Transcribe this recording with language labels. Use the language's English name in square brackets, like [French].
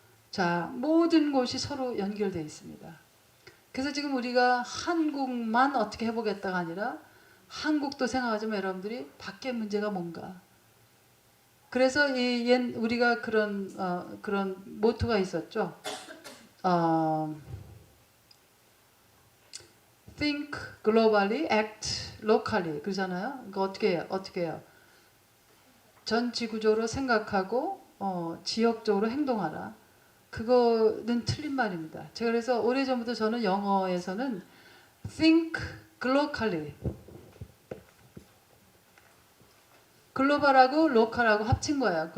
[Korean] 자, 모든 곳이 서로 연결되어 있습니다. 그래서 지금 우리가 한국만 어떻게 해보겠다가 아니라 한국도 생각하지만 여러분들이 밖에 문제가 뭔가 그래서 우리가 그런 모토가 있었죠. [English] 어, think globally, act locally [Korean] 그러잖아요. 그거 어떻게 해요? 전 지구적으로 생각하고 지역적으로 행동하라. 그거는 틀린 말입니다. 제가 그래서 오래전부터 저는 영어에서는 [English] think globally [Korean] 글로벌하고 로컬하고 합친 거예요.